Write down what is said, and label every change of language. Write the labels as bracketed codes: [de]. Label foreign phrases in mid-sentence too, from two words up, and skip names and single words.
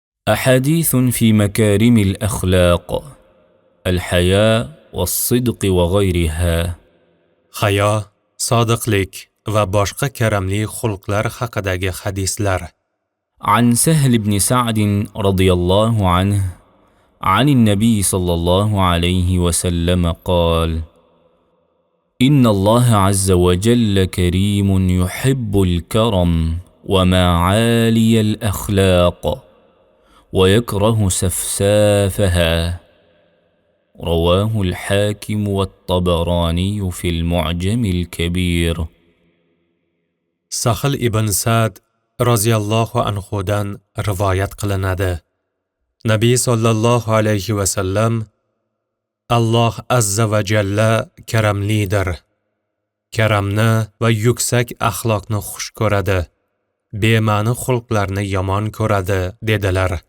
[ar] أحاديث في مكارم الأخلاق الحياء والصدق وغيرها. [uz] Hayo, sodiqlik va boshqa karamli xulqlar haqidagi hadislar. [ar] عن سهل بن سعد رضي الله عنه عن النبي صلى الله عليه وسلم قال: إن الله عز وجل كريم يحب الكرم ومعالي الأخلاق ويكره سفسافها. رواه الحاكم والطبراني في المعجم الكبير. [uz] Sahl ibn Sa'd roziyallohu anhudan rivoyat qilinadi. Nabiy [ar] صلى الله عليه وسلم: [uz] Alloh [ar] عز وجل [uz] karamlidir. Karamni va yuksak axloqni xush ko'radi. Bema'ni xulqlarni yomon ko'radi dedilar.